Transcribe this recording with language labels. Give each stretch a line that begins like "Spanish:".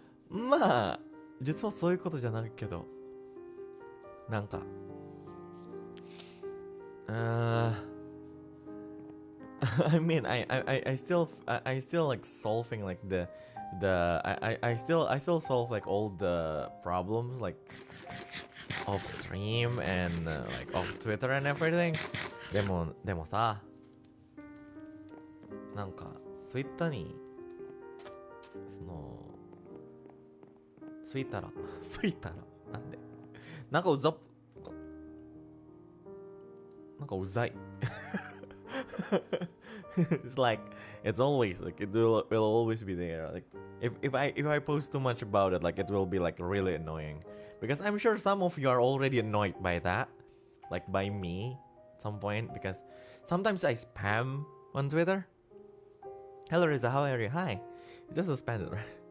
Japanese: まあ実はそういうことじゃないけど、なんか
English: I mean, I still like solving like I still solve like all the problems like off stream and like off Twitter and everything.
Japanese: でもさ、なんかツイッターにそのついたらなんでなんかうざい
English: It's like it's always like it will always be there. Like if I post too much about it, like it will be like really annoying. Because I'm sure some of you are already annoyed by that, like by me at some point. Because sometimes I spam on Twitter. Hello Reza, how are you? Hi. You just suspended, right?